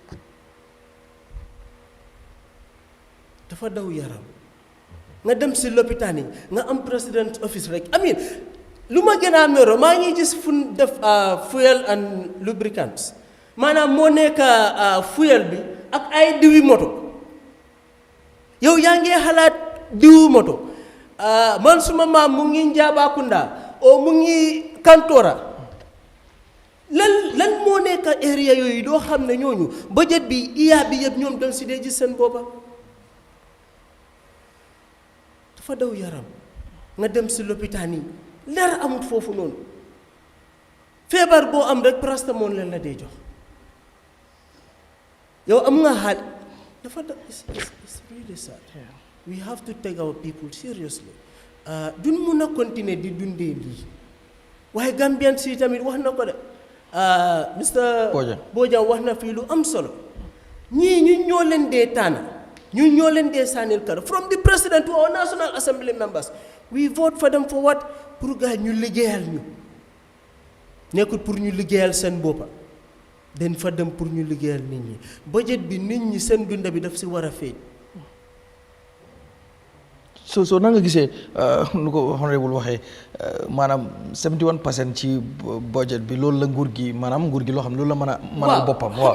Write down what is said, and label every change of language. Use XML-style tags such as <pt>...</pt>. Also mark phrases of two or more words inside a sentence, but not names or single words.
<wo>dafa daw yaram nga dem si lopitaan yi nga am</wo> <en>president office</en> <wo>rek</wo> <en>I mean</en> <wo>lu ma gën a mero maa ngi gis fu ñu def</wo> <en>fuel and lubricants</en> <wo>maanaam moo nekk fuel bi ak ay diwi moto yow yaa ngi xalaat diwu moto man suma maam mu ngi Njaabaakunda o mu ngi Kantoora lan moo nekk area yooyu doo xam ne ñooñu budget bi iya bi yëpp ñoom dañ si dee gis seen boppa dafa daw yaram nga dem si lopitaan yi dara amut foofu noonu feebar boo am rek paracetamol leen la dee jox yow am nga xaal dafa da</wo> <en>it's really sad we have to take our people seriously</en> <wo>duñ mun a continuer di dundee lii waaye Gambian si tamit wax na ko de Mr. Bojang wax na fii lu am solo ñii ñu ñoo leen dee tànn ñu ñoo leen dee sànnil kar</wo> <en>from the president to our national assembly members we vote for them for what</en> <fr>pour gars</fr> <wo>ñu liggéeyal ñu nekkul pour ñu liggéeyal seen boppa dañ fa dem pour ñu liggéeyal nit ñi budget bi nit ñi seen dunda bi daf si war a feeñ so na nga gisee nu ko honorable waxee maanaam 71% ci budget bi loolu la nguur gi maanaam nguur gi loo xam ne loolu la mën a mënal boppam waaw</wo>